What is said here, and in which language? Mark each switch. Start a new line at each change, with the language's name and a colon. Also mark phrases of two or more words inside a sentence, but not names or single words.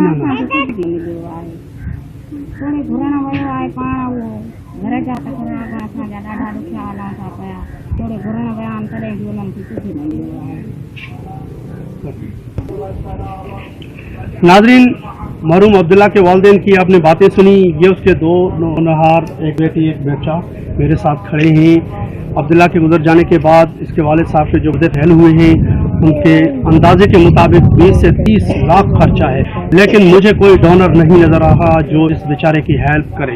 Sindhi: असांखे कुझु बि मिलियो आहे, थोरी घुरण वियो आहे पाण, उहो घर जा तकड़ा असांजा ॾाढा ॾुखिया हलूं था पिया, थोरे घुरण विया आहिनि तॾहिं बि उन्हनि खे कुझु न मिलियो आहे।
Urdu: ناظرین، مرحوم عبداللہ کے والدین کی آپ نے باتیں سنی. یہ اس کے دو ہونہار، ایک بیٹی ایک بچہ میرے ساتھ کھڑے ہیں. عبداللہ کے گزر جانے کے بعد اس کے والد صاحب کے جو بدے فیل ہوئے ہیں، ان کے اندازے کے مطابق 20 سے 30 لاکھ خرچہ ہے، لیکن مجھے کوئی ڈونر نہیں نظر آ رہا جو اس بیچارے کی ہیلپ کرے.